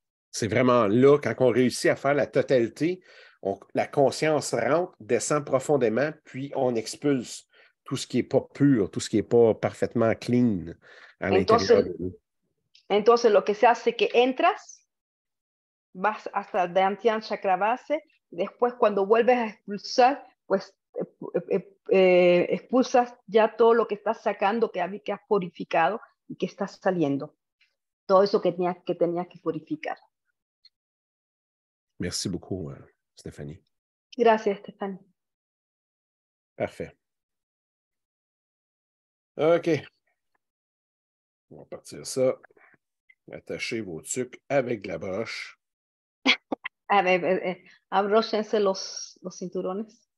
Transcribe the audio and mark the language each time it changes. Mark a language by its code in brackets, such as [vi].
[fr] C'est vraiment là, quand on réussit à faire la totalité, la conscience rentre, descend profondément, puis on expulse tout ce qui n'est pas pur, tout ce qui n'est pas parfaitement clean à l'intérieur de nous. [es] Entonces, lo que se hace es que entras, vas hasta el Dantian chakra base, después cuando vuelves a expulsar, pues expulsas ya todo lo que estás sacando, que has purificado y que estás saliendo. Todo eso que tenías que purificar. [fr] Merci beaucoup. Stéphanie. [es] Gracias, Stéphanie. [fr] Parfait. OK. On va partir ça. Attachez vos tucs avec de la broche. [es] A ver, abróchense los cinturones.